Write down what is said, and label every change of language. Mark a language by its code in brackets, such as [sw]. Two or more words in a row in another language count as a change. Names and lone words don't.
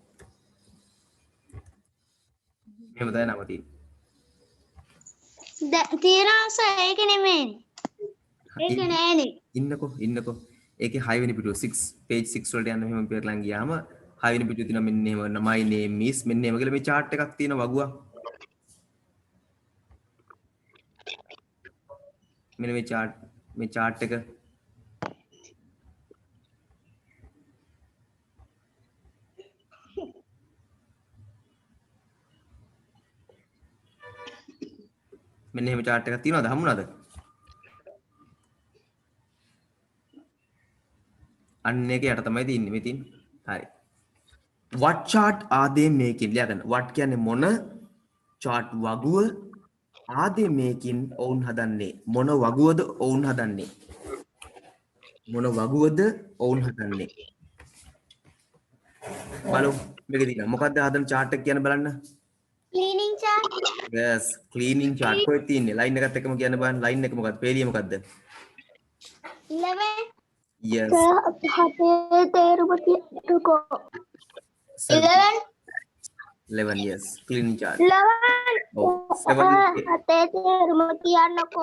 [si] මෙහෙම තමයි නම තියෙන්නේ. තියෙනවා සර් ඒක නෙමෙයි. ඒක නෑනේ. ඉන්නකෝ. ඒකේ 6 වෙනි පිටුව 6 page 6 වලට යන්න මෙහෙම පෙරලන් ගියාම 6 වෙනි පිටුව තියෙනවා මෙන්න එහෙම [en] my name is [si] මෙන්න එහෙම කියලා මේ chart එකක් තියෙනවා වගුවක්. මෙන්න මේ chart එක මෙන්න එහෙම chart එකක් තියෙනවද හම්බුණාද? අන්න ඒක යට තමයි තියෙන්නේ මේ තියෙන්නේ. හරි. [en] what chart are they making? [si] ලියගන්න. what කියන්නේ මොන chart වගුව [en] are they making [si] ඔවුන් හදන්නේ? මොන වගුවද ඔවුන් හදන්නේ? මොන වගුවද ඔවුන් හදන්නේ? බලමු මේක දිහා. මොකක්ද හදන chart එක කියන්න බලන්න. [en] Cleaning chart. yes cleaning chart [si] කොහෙද තියෙන්නේ? line එකත් එක්කම කියන්න බලන්න. line එක මොකක්ද? පේලිය මොකක්ද? 11. yes හතේ තේරුම තියෙන්නකෝ. 11. [en] 11 yes cleaning chart. [si] 11. ඔව් 7 හතේ තේරුම කියන්නකෝ.